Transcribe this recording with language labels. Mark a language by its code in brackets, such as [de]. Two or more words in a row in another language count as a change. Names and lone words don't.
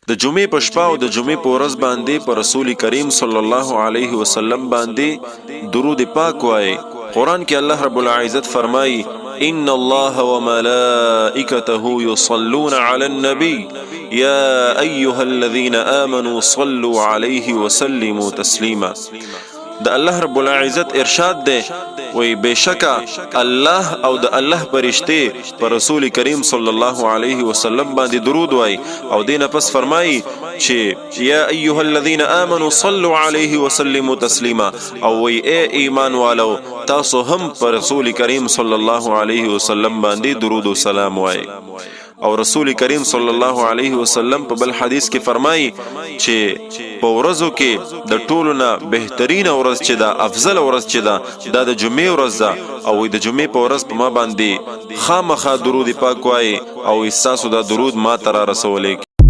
[ps] د جمعې په شپه او د جمعې په ورځ باندې پر رسول کریم [ar] صلی الله علیه وسلم [ps] باندې درود پاک وایي. قرآن کې [ar] الله رب العزت فرمایي ان الله وملائكته يصلون على النبي يا ايها الذين امنوا صلوا عليه وسلموا تسليما. [ps] د الله [ar] رب العزت [ps] ارشاد ده وی بشکا الله او د الله فرشته پر رسول کریم [ar] صلی الله علیه وسلم [ps] باندې درود وای او دینه پس فرمایي چې [ar] یا ایها الذين امنوا صلوا عليه وسلموا تسلیما [ps] او وی [ur] اے ایمان والو [ps] تاسو هم پر رسول کریم [ar] صلی الله علیه وسلم [ps] باندې درود و سلام وای. او رسول کریم [ar] صلی الله علیه وسلم [ps] په بل حدیث کې فرمایي چې په ورځو کې د ټولو نه بهترین ورځ چې دا افضل ورځ چې دا د جمعې ورځ ده او د جمعې په ورځ په ما باندې خامخا درود پاک وایي او تاسو دا درود ما ته را رسولئ.